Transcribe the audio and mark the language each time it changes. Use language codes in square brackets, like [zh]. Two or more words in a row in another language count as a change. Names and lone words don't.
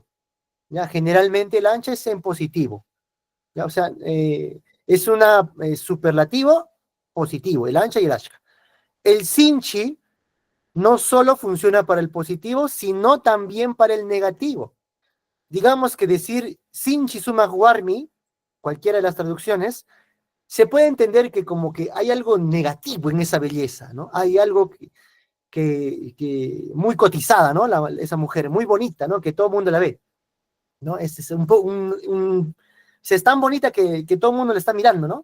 [es] Ya, generalmente el ancha es en positivo. Ya, o sea, es una superlativo positivo, el ancha y el ashka. El sinchi no solo funciona para el positivo, sino también para el negativo. Digamos que decir [qu] sinchi suma warmi, [es] cualquiera de las traducciones, se puede entender que como que hay algo negativo en esa belleza, ¿no? Hay algo que muy cotizada, ¿no? Esa mujer, muy bonita, ¿no? Que todo el mundo la ve, ¿no? Es se es tan bonita que todo el mundo la está mirando, ¿no?